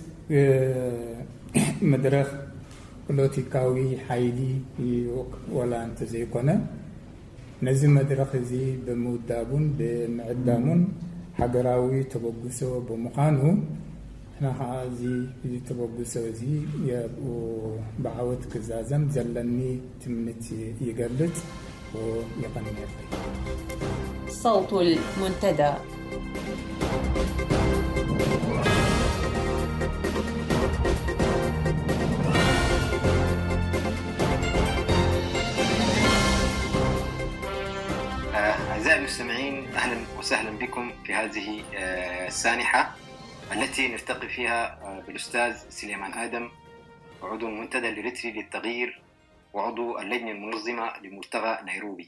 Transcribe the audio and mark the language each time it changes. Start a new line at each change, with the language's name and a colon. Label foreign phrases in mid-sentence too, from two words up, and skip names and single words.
Tigrinya: መድረኽ ፖለቲካዊ ሓይሊ ወላ እንተዘይኮነ ነዚ መድረኽ እዚ ብምውዳቡን ብምዕዳሙን ሃገራዊ ተበግሶ ብምዃኑ ንሕና ከዓ እዚ ተበግሶ እዚ ብዓወት ክዛዘም ዘለኒ ትምኒት ይገልጽ ويقنن.
Arabic: صوت المنتدى. أعزائي المستمعين، أهلا وسهلا بكم في هذه السانحة التي نلتقي فيها بالأستاذ سليمان آدم، عضو المنتدى الإريتري للتغيير وعضو اللجنة المنظمة لملتقى نيروبي.